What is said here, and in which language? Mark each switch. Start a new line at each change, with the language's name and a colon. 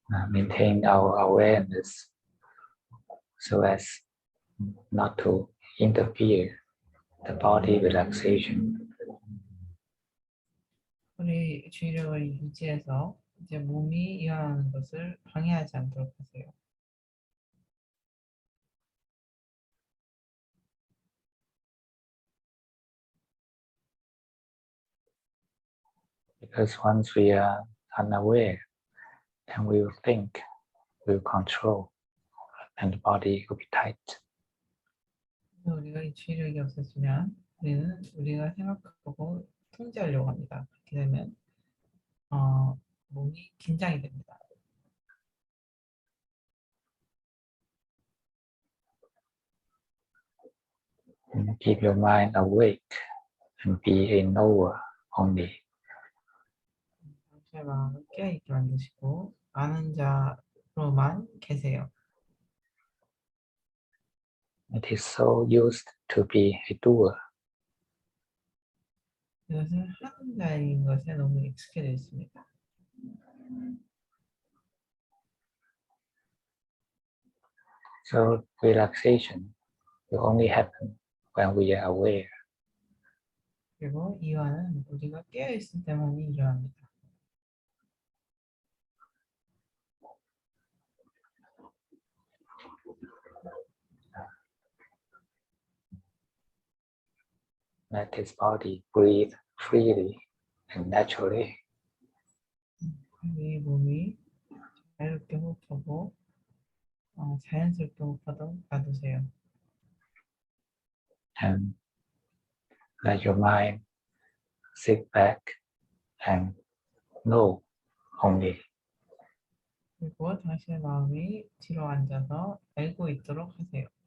English: Maintain our awareness so as not to interfere the body relaxation.
Korean: 우리 주의력을 유지해서 이제 몸이 일어나는 것을 방해하지 않도록 하세요.
English: Because once we are unaware, then we will think, we will control, and the body will be tight.
Korean: 우리가 이 주의력이 없어지면 우리는 우리가 생각하고 통제하려고 합니다. 그렇게 되면 몸이 긴장이 됩니다.
English: Keep your mind awake and be a knower only.
Korean: 당신의 마음을 깨어있게 만드시고 아는 자로만 계세요.
English: It is so used to be a doer.
Korean: 이것은 하는 자인 것에 너무 익숙해져 있습니다.
English: So relaxation will only happen when we are aware.
Korean: 그리고 이완은 우리가 깨어있을 때만이 일어납니다.
English: Let his body breathe freely and naturally.
Korean: 우리 몸이 자유롭게 호흡하고 자연스럽게 호흡하도록 놔두세요.
English: And let your mind sit back and know only.
Korean: 그리고 당신의 마음이 뒤로 앉아서 알고 있도록 하세요.